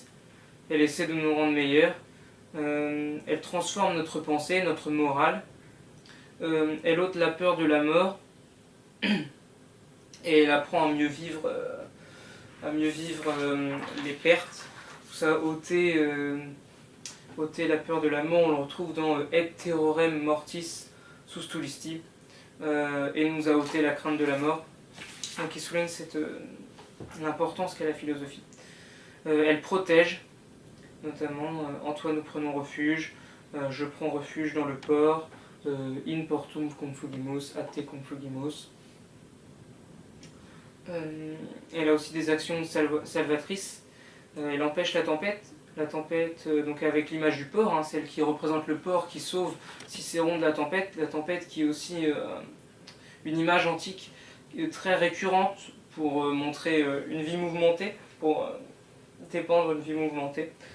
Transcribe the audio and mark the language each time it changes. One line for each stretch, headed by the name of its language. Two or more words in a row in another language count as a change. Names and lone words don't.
French: Elle essaie de nous rendre meilleurs. Elle transforme notre pensée, notre morale. Elle ôte la peur de la mort. Et elle apprend à mieux vivre les pertes. Tout ça, ôter la peur de la mort, on le retrouve dans
Latin: Et terrorem mortis sustulisti.
French: Et nous a ôté la crainte de la mort. Donc il souligne l'importance qu'a la philosophie. Elle protège, notamment en toi nous prenons refuge, je prends refuge dans le port,
Latin: in portum confugimus, a te confugimus.
French: Elle a aussi des actions salvatrices. Elle empêche la tempête. La tempête, donc avec l'image du port, hein, celle qui représente le port qui sauve Cicéron de la tempête qui est aussi une image antique très récurrente pour montrer une vie mouvementée, pour dépeindre une vie mouvementée.